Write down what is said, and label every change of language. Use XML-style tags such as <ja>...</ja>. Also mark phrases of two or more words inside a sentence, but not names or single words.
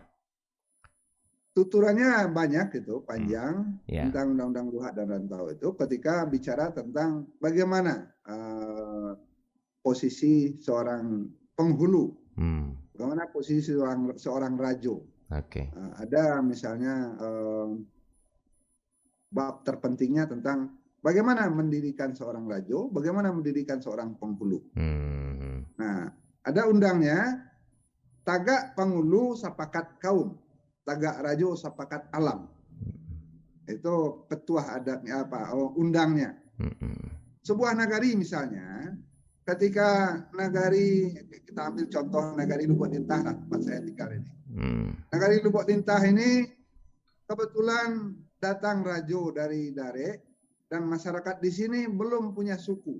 <id>Tuturannya banyak itu, panjang tentang Undang-Undang Luak dan Rantau itu ketika bicara tentang bagaimana posisi seorang penghulu, bagaimana posisi seorang rajo. Ada misalnya bab terpentingnya tentang bagaimana mendirikan seorang rajo, bagaimana mendirikan seorang penghulu. Nah, ada undangnya,</id> <min>tagak penghulu sapakat kaum, tagak rajo sapakat alam.</min> <id>Itu petuah adatnya undangnya. Sebuah nagari misalnya, ketika nagari, kita ambil contoh nagari Lubuk Lintah lah, tempat saya tinggal ini. Nagari Lubuk Lintah ini kebetulan datang rajo dari Dare dan masyarakat di sini belum punya suku.</id>